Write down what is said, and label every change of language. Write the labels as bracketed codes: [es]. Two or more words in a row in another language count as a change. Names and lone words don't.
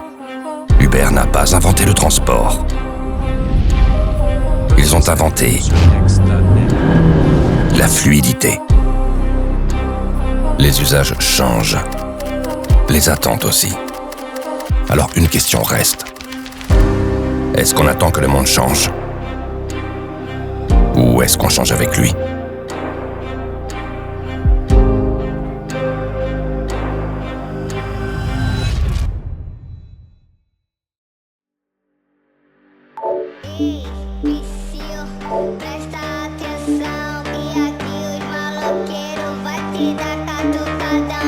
[fr] Uber n'a pas inventé le transport. Ils ont inventé la fluidité. Les usages changent. Les attentes aussi. Alors une question reste. Est-ce qu'on attend que le monde change? Ou est-ce qu'on change avec lui? [pt] Presta atenção que aqui os maloqueiros vai te dar catucadão.